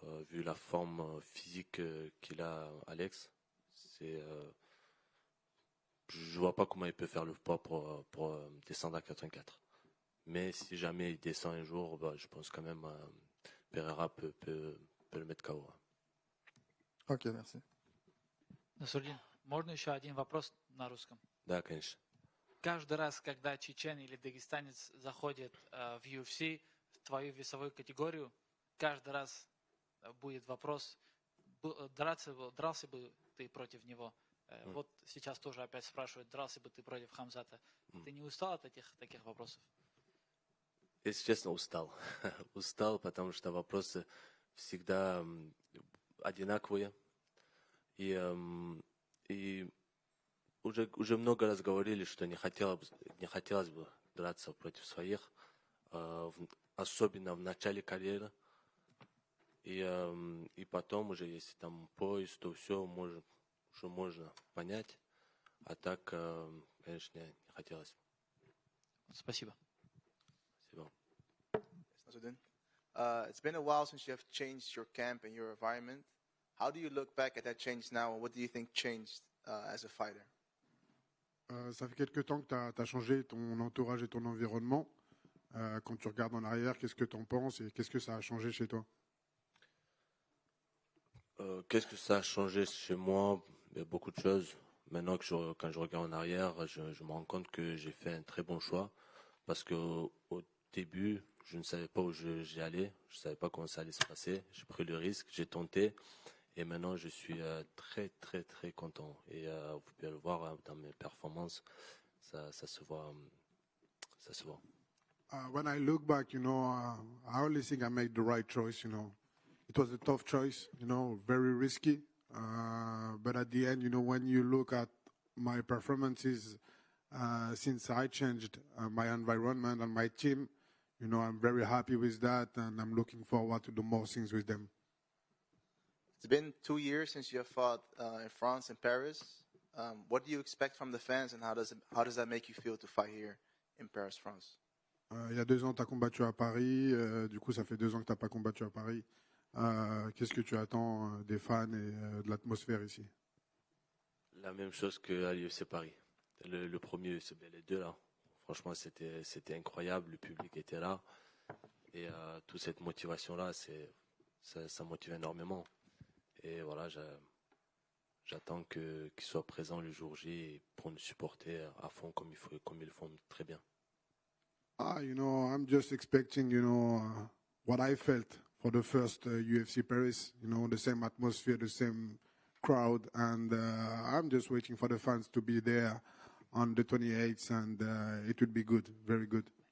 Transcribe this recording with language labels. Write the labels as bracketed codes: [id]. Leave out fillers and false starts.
[fr] Vu la forme physique qu'il a, Alex, je vois pas comment il peut faire le poids pour descendre à 84. Mais si jamais il descend un jour, je pense quand même Pereira peut le mettre KO. Ok, merci. [ru] Насурдин, можно еще один вопрос на русском? Да, конечно. Каждый раз, когда чечен или дагестанец заходит в UFC, в твою весовую категорию, каждый раз будет вопрос, дрался бы ты против него? Вот сейчас тоже опять спрашивают, дрался бы ты против Хамзата? Ты не устал от таких вопросов? Если честно, устал. Устал, потому что вопросы всегда одинаковые. И уже много раз говорили, что не хотелось бы драться против своих, особенно в начале карьеры. И потом уже, если там пояс, то все можно понять. А так, конечно, не хотелось. Спасибо. Спасибо. [en] It's been a while since you have changed your camp and your environment. How do you look back at that change now, and what do you think changed as a fighter? [fr] Ça fait quelque temps que tu as changé ton entourage et ton environnement. Quand tu regardes en arrière, qu'est-ce que tu en penses et qu'est-ce que ça a changé chez toi? Qu'est-ce que ça a changé chez moi? Beaucoup de choses. Maintenant, quand je regarde en arrière, je me rends compte que j'ai fait un très bon choix. Parce qu'au début, je ne savais pas où j'allais. Je ne savais pas comment ça allait se passer. J'ai pris le risque, j'ai tenté. Et maintenant, je suis très, très, très content. Et vous pouvez le voir dans mes performances. Ça se voit. Ça se voit. [en] When I look back, I only think I made the right choice, It was a tough choice, very risky. But at the end, when you look at my performances since I changed my environment and my team, I'm very happy with that, and I'm looking forward to do more things with them. It's been 2 years since you have fought in France and Paris. What do you expect from the fans, and how does that make you feel to fight here in Paris, France? [fr] Il y a 2 ans, tu as combattu à Paris. Du coup, ça fait 2 ans que tu n'as pas combattu à Paris. Qu'est-ce que tu attends des fans et de l'atmosphère ici? La même chose qu'à l'UFC Paris. Le premier UFC, les deux là. Franchement, c'était incroyable. Le public était là. Et toute cette motivation-là, ça motive énormément. Et voilà, j'attends qu'ils soient présents le jour J pour nous supporter à fond comme ils le font très bien. [en] I'm just expecting, what I felt for the first UFC Paris. The same atmosphere, the same crowd, and I'm just waiting for the fans to be there on the 28th, and it would be good, very good.